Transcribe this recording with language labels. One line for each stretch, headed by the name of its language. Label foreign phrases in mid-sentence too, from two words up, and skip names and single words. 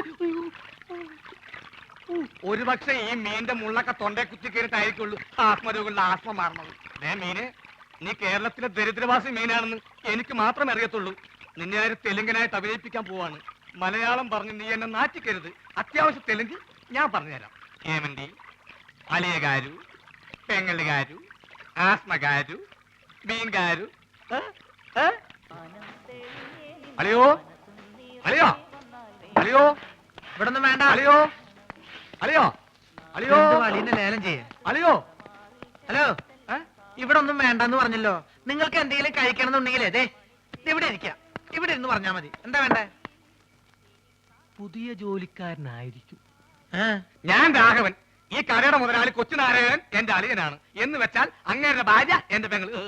Malayalam: ഒരു പക്ഷെ ഈ മീന്റെ മുള്ളൊക്കെ തൊണ്ടേ കുത്തി കയറിട്ടായിരിക്കുള്ളൂ ആത്മരോഗങ്ങളുടെ ആസ്മ മാറണത് മീന് നീ കേരളത്തിലെ ദരിദ്രവാസി മീനാണെന്ന് എനിക്ക് മാത്രമേ അറിയത്തുള്ളൂ നിന്നെ ആര് തെലുങ്കനായിട്ട് അഭിനയിപ്പിക്കാൻ പോവാണ് മലയാളം പറഞ്ഞ് നീ എന്നെ നാറ്റിക്കരുത് അത്യാവശ്യം തെലുങ്ക് ഞാൻ പറഞ്ഞുതരാം
Telugu: ఏమండి అలియ గారు పెంగళి గారు ఆస్మ గారు బీన్ గారు అలియో అలియో అలియో
Malayalam: ഇവിടെ ഒന്നും വേണ്ട അലിയോ അലിയോ അലിയോ അലീനെ ലേലം ചെയ്യേ അലിയോ ഹലോ ഇവിടെ ഒന്നും വേണ്ടെന്ന് പറഞ്ഞല്ലോ നിങ്ങൾക്ക് എന്തെങ്കിലും കഴിക്കണം എന്നുണ്ടെങ്കിൽ അതെ ഇവിടെ ഇരിക്കാം ഇവിടെ ഇരുന്ന് പറഞ്ഞാ മതി എന്താ വേണ്ടേ പുതിയ ജോലിക്കാരനായിരിക്കും ഞാൻ രാഘവൻ ഈ കടയുടെ മുതലാളി കൊച്ചുനാരായണൻ എന്റെ അളിയനാണ് എന്ന് വെച്ചാൽ അങ്ങേരുടെ ഭാര്യ എന്റെ പെങ്ങള്